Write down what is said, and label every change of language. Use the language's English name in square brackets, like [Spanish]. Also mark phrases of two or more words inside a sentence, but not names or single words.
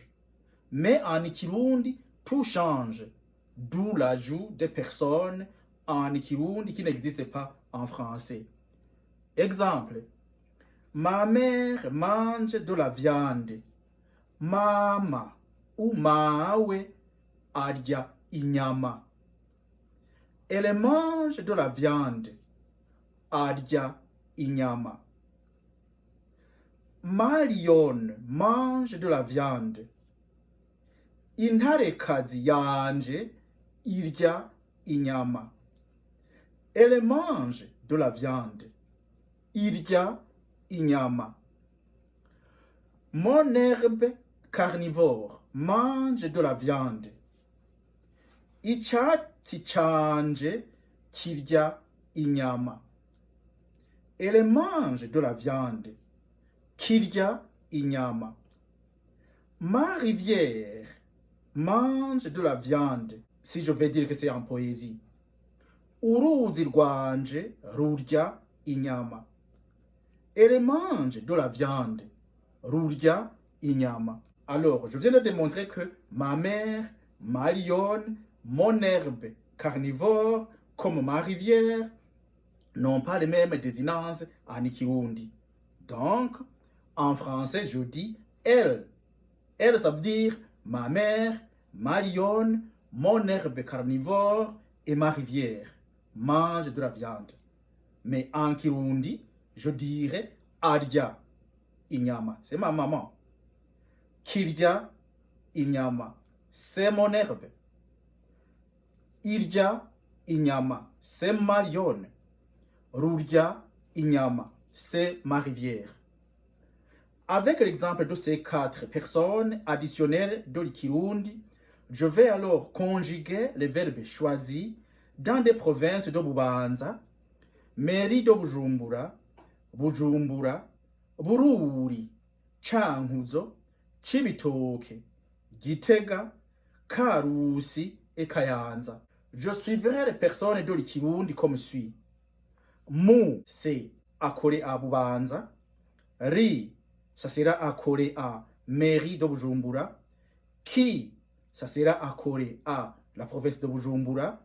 [French] Mais en Ikirundi, tout change, d'où l'ajout des personnes en Ikirundi qui n'existent pas en français. Exemple, ma mère mange de la viande. [Rundi] Mama ou mawe arya inyama. [French] Elle mange de la viande. [Rundi] Arya inyama. [French] Ma lionne mange de la viande. [Rundi] Intarekazi yanje irya inyama. [French] Elle mange de la viande. [Rundi] Irya inyama. [French] Mon herbe carnivore mange de la viande. [Rundi] Icyatsi canje kirya inyama. [French] Elle mange de la viande. [Rundi] Kirya inyama. [French] Ma rivière mange de la viande, si je vais dire que c'est en poésie. [Rundi] Uruzi rwanje rurya inyama. [French] Elle mange de la viande, [Rundi] rurya inyama. [French] Alors, je viens de démontrer que ma mère, ma lionne, mon herbe carnivore, comme ma rivière, n'ont pas les mêmes désinences en Kirundi. Donc, en français, je dis elle. Elle, ça veut dire ma mère, ma lionne, mon herbe carnivore et ma rivière mangent de la viande. Mais en Kirundi, je dirais [Rundi] arya inyama, [French] c'est ma maman. [Rundi] Kirya inyama, [French] c'est mon herbe. [Rundi] Irya inyama, [French] c'est ma lionne. [Rundi] Rurya inyama, [French] c'est ma rivière. Avec l'exemple de ces 4 personnes additionnelles de l'Ikirundi, je vais alors conjuguer les verbes choisis dans des provinces de Bubanza, Mairie de Bujumbura, Bujumbura, Bururi, Cankuzo, Cibitoke, Gitega, Karusi et Kayanza. Je suivrai les personnes de l'Ikirundi comme suit. Mu, c'est accolé à Bubanza. Ri, ça sera accolé à Mairie de Bujumbura. Ki, ça sera accolé à la province de Bujumbura.